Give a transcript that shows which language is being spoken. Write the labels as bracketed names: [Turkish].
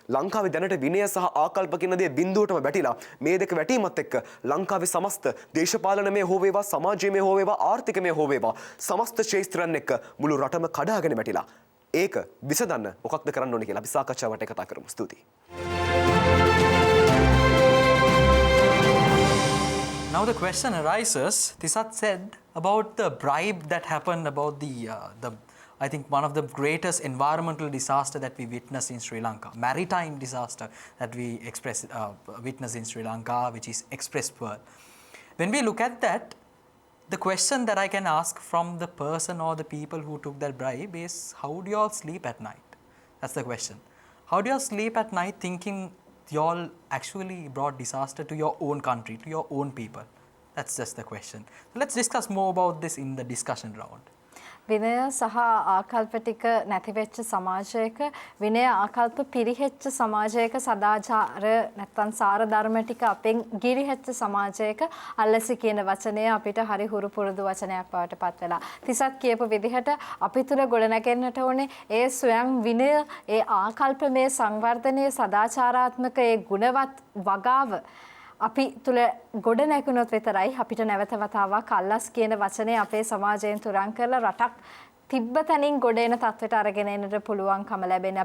[Sinhala] ලංකාවේ දැනට විනය සහ ආකල්ප කියන දේ බිඳුවටම වැටිලා මේ දෙක වැටීමත් එක්ක ලංකාවේ සමස්ත දේශපාලනමය හෝ වේවා සමාජයමය හෝ වේවා ආර්ථිකමය හෝ වේවා සමස්ත ක්ෂේත්‍රයන් එක්ක මුළු රටම කඩාගෙන වැටිලා. ඒක විසඳන්න මොකක්ද කරන්න ඕනේ කියලා අපි සාකච්ඡාවට කතා කරමු. ස්තුතියි. [English] Now the question arises, Tisat said about the bribe that happened about the I think one of the greatest environmental disaster that we witnessed in Sri Lanka, maritime disaster that we witnessed in Sri Lanka, which is Express Pearl. When we look at that, the question that I can ask from the person or the people who took that bribe is, how do you all sleep at night? That's the question. How do you all sleep at night thinking you all actually brought disaster to your own country, to your own people? That's just the question. So let's discuss more about this in the discussion round. [Sinhala] විනය සහ ආකල්ප ටික නැති වෙච්ච සමාජයක විනය ආකල්ප පිරිහෙච්ච සමාජයක සදාචාර නැත්තම් සාර ධර්ම ටික අපෙන් ගිරිහෙච්ච සමාජයක අල්ලසි කියන වචනය අපිට හරි හුරු පුරුදු වචනයක් බවට පත් වෙලා. තිසත් කියපු විදිහට අපි තුල ගොඩනැගෙන්නට ඕනේ ඒ ස්වයං විනය, ඒ ආකල්පමය සංවර්ධනයේ සදාචාරාත්මක ඒ ගුණවත් වගාව අපි තුල ගොඩ නැගුණොත් විතරයි අපිට නැවත වතාවක් අල්ලස් කියන වචනේ අපේ සමාජයෙන් තුරන් කරලා රටක් තිබ්බ තැනින් ගොඩ එන තත්ත්වයට අරගෙන එන්නට පුළුවන්කම ලැබෙන්නේ.